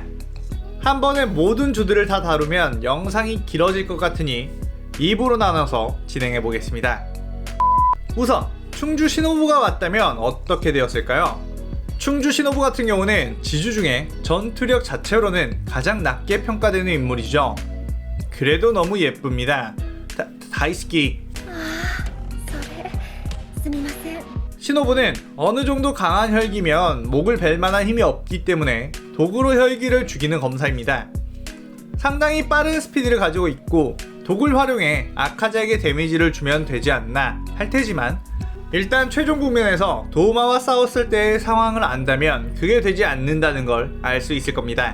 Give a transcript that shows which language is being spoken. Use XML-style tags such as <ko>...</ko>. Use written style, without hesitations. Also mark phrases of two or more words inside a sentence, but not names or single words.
<ko>한 번에 모든 주들을 다 다루면 영상이 길어질 것 같으니 2부로 나눠서 진행해 보겠습니다. 우선 충주 신호부가 왔다면 어떻게 되었을까요? 충주 신호부 같은 경우는 지주 중에 전투력 자체로는 가장 낮게 평가되는 인물이죠. 그래도 너무 예쁩니다. 다이스키.</ko> <ja>それすみません</ja> <ko>신호부는 어느 정도 강한 혈기면 목을 벨 만한 힘이 없기 때문에 독으로 혈기를 죽이는 검사입니다. 상당히 빠른 스피드를 가지고 있고 독을 활용해 아카자에게 데미지를 주면 되지 않나 할 테지만 일단 최종 국면에서 도우마와 싸웠을 때의 상황을 안다면 그게 되지 않는다는 걸 알 수 있을 겁니다.</ko>